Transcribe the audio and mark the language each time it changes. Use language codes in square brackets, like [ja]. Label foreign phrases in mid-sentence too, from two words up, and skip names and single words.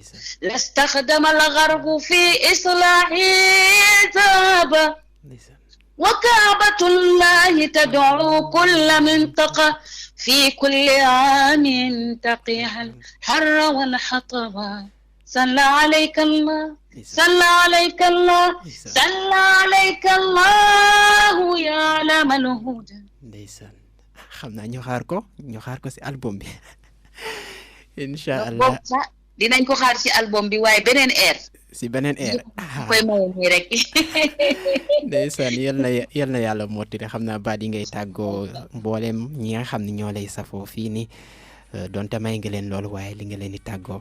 [ar] لاستخدم الغرب في إصلاح ذهب وكعبة الله تدعو كل منطقة في كل عام تقيها الحر والحطب صلى عليك الله صلى عليك الله صلى عليك الله يا علام الهدى. [wo] ndeysaan xam naa ñu xaar ko si album bi [ar] إن شاء الله [wo] dinañ ko xaar ci album bi waaye beneen air. si beneen air koy maye nii rek. ndeysaan yal na yàlla mottali xam naa baat yi ngay tàggoo mboolem ñi nga xam ne ñoo lay safoo fii nii donte may nga leen loolu waaye li nga leen di tàggoo.